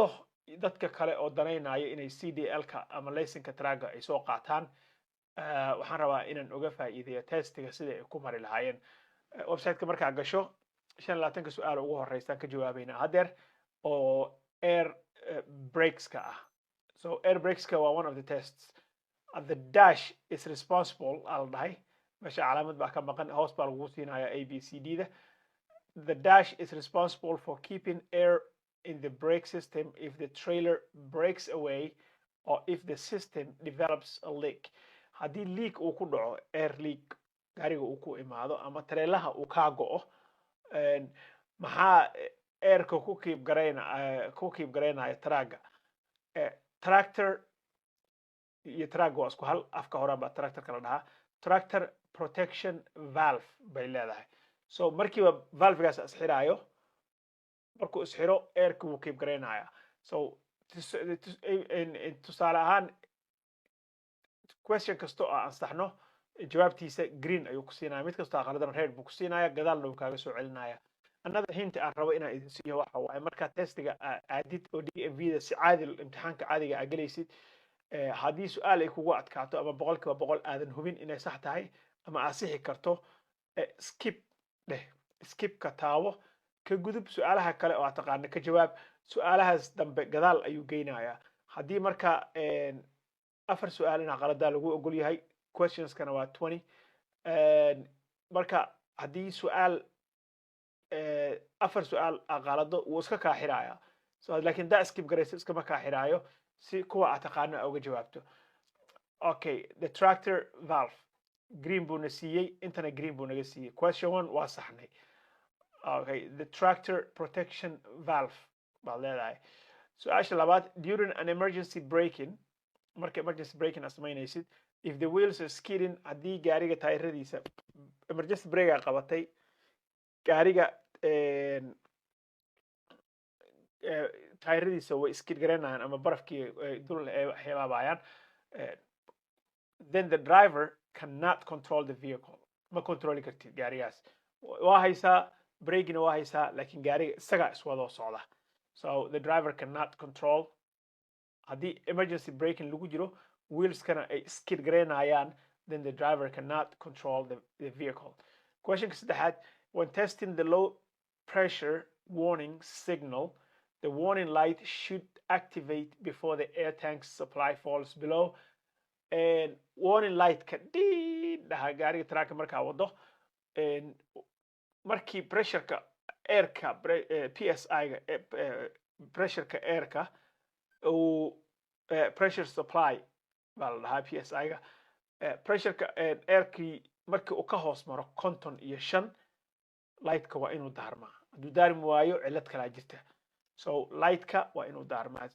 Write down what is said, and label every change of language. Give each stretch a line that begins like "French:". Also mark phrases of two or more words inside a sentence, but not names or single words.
Somali: dadka kale oo danaynaya inay CDL ka ama license traga ay soo qaataan waxaan rabaa inaan uga faa'iideeyo testiga sida ay ku mari lahaayeen website-ka markaa gasho 25 su'aal ugu horeysa ka jawaabayna hadeer oo
English: air brakes
Somali: ka ah
English: air brakes
Somali: ka waa
English: one of the tests the dash is responsible
Somali: al dhahay meesha calaamad baa ka maqan hoos baa lagu siinayaa ABCD da
English: the dash is responsible for keeping air in the brake system if the trailer breaks away or if the system develops a leak
Somali: haddii leak uu ku dhaco
English: air leak
Somali: gaariga uu ku imaado ama tareelaha uu ka go'o maxaa airka ku keep gareynaya traga tractor iyo traga waa isku hal afka hore baa tractor kala dhahaa
English: tractor protection valve
Somali: bay leedahay markiiba valvegaas isxiraayo markuu isxiro airka wuu keep gareynaya tusaale ahaan question kasto oo aan saxno jawaabtiisa green ayuu ku siinaya mid kastoo qaladan red buu ku siinaya gadaalna wuu kaaga soo celinaya
English: another hint
Somali: aan rabo inaan idin siiyo waxa waaye marka testiga aadid oo DMV da si caadi imtixaanka caadiga aad galaysid haddii su'aal ay kugu adkaato ama 100% aadan hubin inay sax tahay ama aad sixi karto skip ka taabo ka gudub su'aalaha kale oo aad taqaan ka jawaab su'aalahaas dambe gadaal ayuu geynayaa haddii marka 4 su'aal ina qalada lagu ogol yahay questions kana waa 20 marka haddii su'aal 4 su'aal qalado wuu iska ka xiraaya laakiin daa skip garaysa iska ma ka xiraayo si kuwa aad taqaan uga jawaabto
English: okay the tractor valve green
Somali: buu na siiyay intana green buu naga siiyay question 1 waa saxnay
English: okay the tractor protection valve
Somali: baa leedahay su'aasha labaad
English: during an emergency braking
Somali: marka
English: emergency braking
Somali: asmaynaysid
English: if the wheels are skidding
Somali: haddii gaariga taayiradiisa
English: emergency brake
Somali: qabatay gaariga taayiradiisa way skid gareynayaan ama barafkii dul xilaabayaan
English: then the driver cannot control the vehicle
Somali: ma control kartid gaarigaas waa haysaa brakina waa haysaa laakiin gaariga isaga iswado socda
English: the driver cannot control
Somali: haddii
English: emergency braking
Somali: lagu jiro wheels kana ay skid gareynayaan
English: then the driver cannot control the vehicle
Somali: question saddexaad
English: when testing the low pressure warning signal the warning light should activate before the air tank supply falls below
Somali: and
English: warning light
Somali: ka dhaha gaariga track markaa wado markii pressureka airka PSI ga pressureka airka uu
English: pressure supply
Somali: baa la dhahaa PSI ga pressureka airkii markii uu ka hoos maro 55 lightka waa inuu daarmaa hadduu daarmi waayo cilad kala jirta so lightka waa inuu daarmaa.